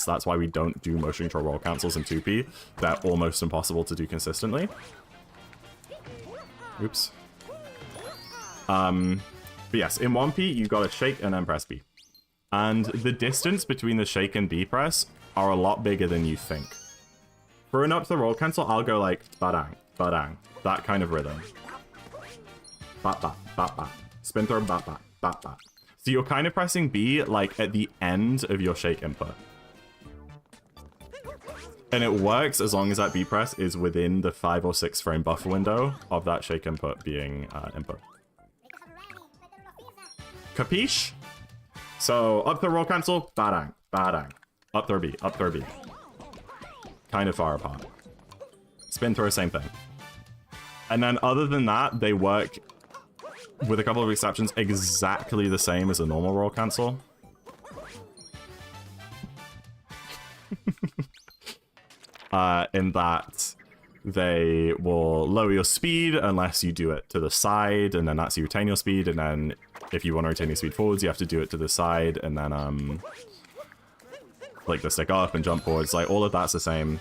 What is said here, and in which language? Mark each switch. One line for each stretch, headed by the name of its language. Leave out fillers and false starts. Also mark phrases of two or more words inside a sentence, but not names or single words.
English: That's why we don't do motion control roll cancels in 2P. They're almost impossible to do consistently. Oops. But yes, in 1P, you gotta shake and then press B. And the distance between the shake and B press are a lot bigger than you think. For an up to the roll cancel, I'll go like ba-dang, ba-dang. That kind of rhythm. Ba-ba, ba-ba. Spin throw, ba-ba, ba-ba. So you're kind of pressing B like at the end of your shake input. And it works as long as that B press is within the 5 or 6 frame buffer window of that shake input being input. Capiche? So up throw roll cancel, ba-dang, ba-dang. Up throw B, up throw B. Kind of far apart. Spin throw, same thing. And then other than that, they work, with a couple of exceptions, exactly the same as a normal roll cancel. In that they will lower your speed unless you do it to the side, and then that's you retain your speed, and then if you want to retain your speed forwards, you have to do it to the side, and then like the stick up and jump forwards, like all of that's the same.